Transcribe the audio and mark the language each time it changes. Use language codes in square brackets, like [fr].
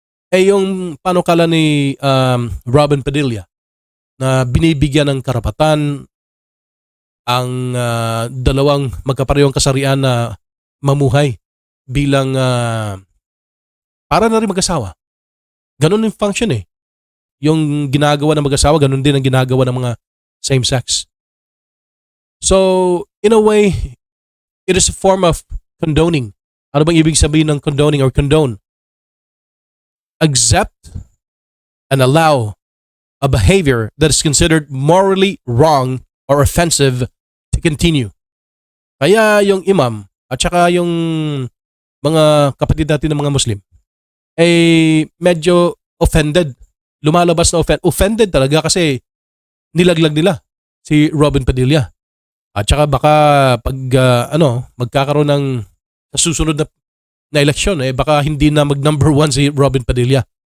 [tl] Eh yung panukala ni Robin Padilla na binibigyan ng karapatan ang dalawang magkaparehong kasarian na mamuhay bilang para na rin mag-asawa. Ganun yung function eh. Yung ginagawa ng mag-asawa, ganun din ang ginagawa ng mga same-sex. [en] So, in a way, it is a form of condoning. [tl] Ano bang ibig sabihin ng condoning or condone? [en] Accept and allow a behavior that is considered morally wrong or offensive to continue. [tl] Kaya yung imam at saka yung mga kapatid natin ng mga Muslim ay medyo offended. Lumalabas na offended talaga kasi nilaglag nila si Robin Padilla. At saka baka pag magkakaroon ng susunod na eleksyon, baka hindi na mag-number 1 si Robin Padilla.